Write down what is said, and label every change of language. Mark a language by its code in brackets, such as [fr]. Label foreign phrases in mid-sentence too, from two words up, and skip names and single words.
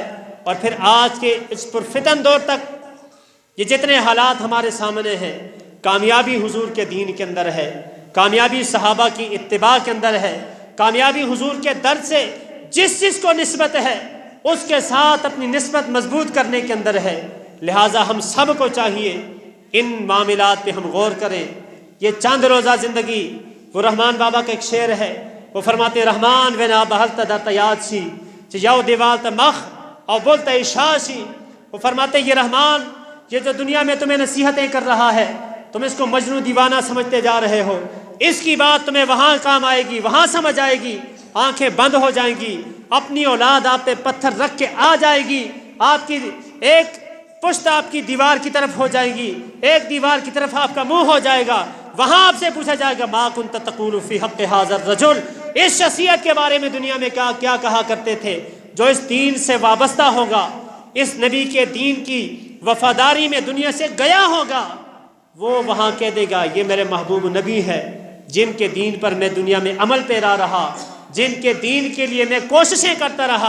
[ur] اور پھر آج کے اس پرفتن دور تک یہ جتنے حالات ہمارے سامنے ہیں، کامیابی حضور کے دین کے اندر ہے، کامیابی صحابہ کی اتباع کے اندر ہے، کامیابی حضور کے در سے جس کو نسبت ہے اس کے ساتھ اپنی نسبت مضبوط کرنے کے اندر ہے. لہٰذا ہم سب کو چاہیے ان معاملات پہ ہم غور کریں. یہ چند روزہ زندگی، وہ رحمان بابا کا ایک شعر ہے، وہ فرماتے رحمان [ps] ونا بہلت در تیاد سی یو دیوالت مخ اور بولتا اشاشی. [ur] وہ فرماتے یہ رحمان یہ جو دنیا میں تمہیں نصیحتیں کر رہا ہے، تم اس کو مجنون دیوانہ سمجھتے جا رہے ہو. اس کی بات تمہیں وہاں کام آئے گی، وہاں سمجھ آئے گی، آنکھیں بند ہو جائیں گی، اپنی اولاد آپ پہ پتھر رکھ کے آ جائے گی، آپ کی ایک پشت آپ کی دیوار کی طرف ہو جائے گی، ایک دیوار کی طرف آپ کا منہ ہو جائے گا. وہاں آپ سے پوچھا جائے گا [ar] ما کنت تقول فی حق ھذا الرجل، [ur] اس شخصیت کے بارے میں دنیا میں کیا کہا کرتے تھے. جو اس دین سے وابستہ ہوگا، اس نبی کے دین کی وفاداری میں دنیا سے گیا ہوگا، وہ وہاں کہہ دے گا یہ میرے محبوب نبی ہے جن کے دین پر میں دنیا میں عمل پیرا رہا، جن کے دین کے لیے میں کوششیں کرتا رہا.